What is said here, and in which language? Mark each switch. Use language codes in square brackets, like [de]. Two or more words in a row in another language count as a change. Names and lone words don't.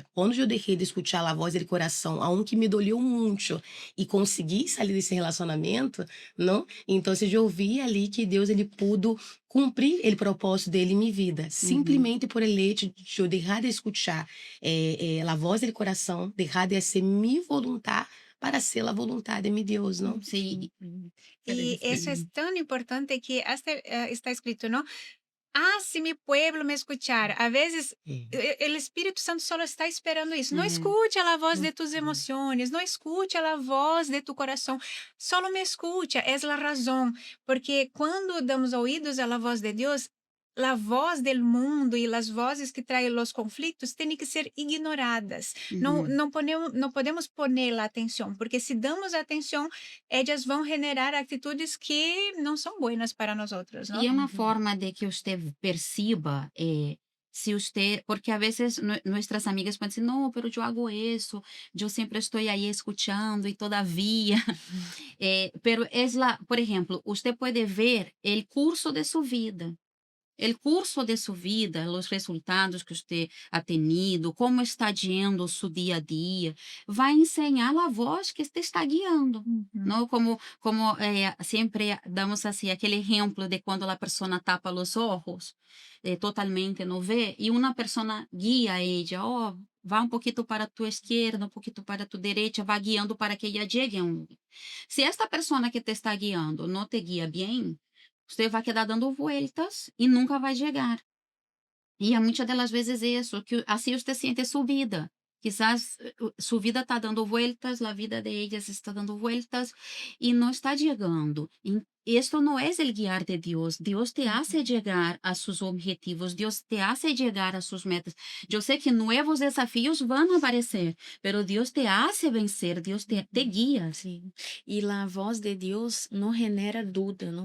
[pt] Quando eu deixei de escutar a voz do coração, a que me doleu muito, e consegui sair desse relacionamento, não? Então, eu vi ali que Deus ele pôde cumprir o propósito dele em minha vida, Uhum. simplesmente por ele de eu deixar de escutar a voz do coração, deixar de ser minha vontade para ser a vontade de meu Deus, não? Sim. [es] Y eso es tan importante que hasta está escrito, ¿no? Ah, si mi pueblo me escuchar. A veces el Espíritu Santo solo está esperando [pt] isso. Não É. escute a voz de [es] tus emociones, [pt] não escute a voz de tu coração. [es] Solo me escucha, es la razón. [pt] Porque quando damos ouvidos à voz de Deus, a voz [es] del mundo [pt] e as vozes que traem os conflitos têm que ser ignoradas. Não, Uhum. não podemos poner atenção, porque se damos atenção, elas vão generar atitudes que não são boas para nós outros, E não? é uma forma de que você perceba, se você, porque a vezes nossas amigas podem dizer, não, pero eu hago isso, eu sempre estou aí escutando e todavia, [es] pero es por [pt] exemplo, você pode ver o curso de sua vida. [es] El curso de su vida, los resultados que usted ha tenido, como está yendo su día a día, vai enseñar [pt] a voz [es] que te está guiando, Uhum. ¿no? Como siempre damos así aquele ejemplo de cuando la persona tapa los ojos, totalmente no ve, y una persona guía a ella, [pt] oh, vá um pouquinho para tu esquerda, um pouquinho para tu direita, vá guiando para que [es] ella llegue a un lugar. [pt] Se [es] esta persona que te está guiando [pt] não te guia bem, você vai [es] quedar dando vueltas [pt] e nunca vai chegar. E é muitas das vezes isso, que assim você sente sua vida. Quizás sua vida está [es] dando vueltas, [pt] a vida de ellas está [es] dando vueltas [pt] e não está chegando. Esto não é o guiar de Deus. Deus [es] te hace [pt] chegar a seus objetivos, Deus [es] te hace [pt] chegar a suas metas. Eu sei que novos desafios vão aparecer, pero Deus [es] te hace [pt] vencer, Deus te guia. Sim. E a voz de Deus não genera dúvida, não?